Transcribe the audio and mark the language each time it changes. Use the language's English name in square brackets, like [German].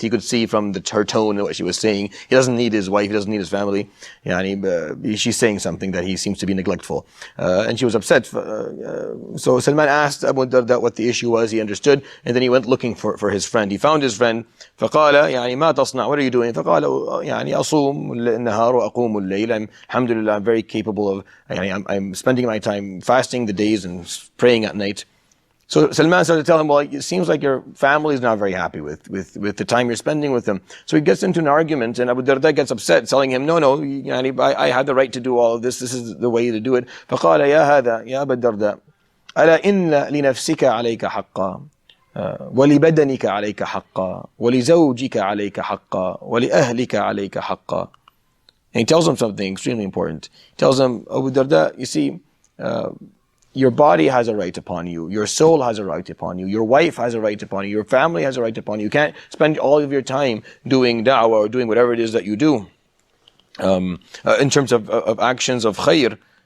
[English] He could see from her tone and what she was saying. He doesn't need his wife. He doesn't need his family. She's saying something that he seems to be neglectful. And she was upset. So Salman asked Abu Darda what the issue was. He understood. And then he went looking for his friend. He found his friend. [Arabic] فقال ما تصنع? [English] What are you doing? [Arabic] فقال أصوم النهار وأقوم الليل. [English] Alhamdulillah, I'm very capable of, I'm spending my time fasting the days and praying at night. So Salman started to tell him, well, it seems like your family is not very happy with the time you're spending with them. So he gets into an argument, and Abu Darda gets upset, telling him, no, I had the right to do all of this. This is the way to do it. [Arabic] فقال يا هذا يا أبا الدرداء ألا إن لنفسك عليك حقا ولبدنك عليك حقا ولزوجك عليك حقا ولأهلك عليك حقا. [English] And he tells him something extremely important. He tells him, Abu Darda, you see, your body has a right upon you. Your soul has a right upon you. Your wife has a right upon you. Your family has a right upon you. You can't spend all of your time doing da'wah or doing whatever it is that you do in terms of actions of khair.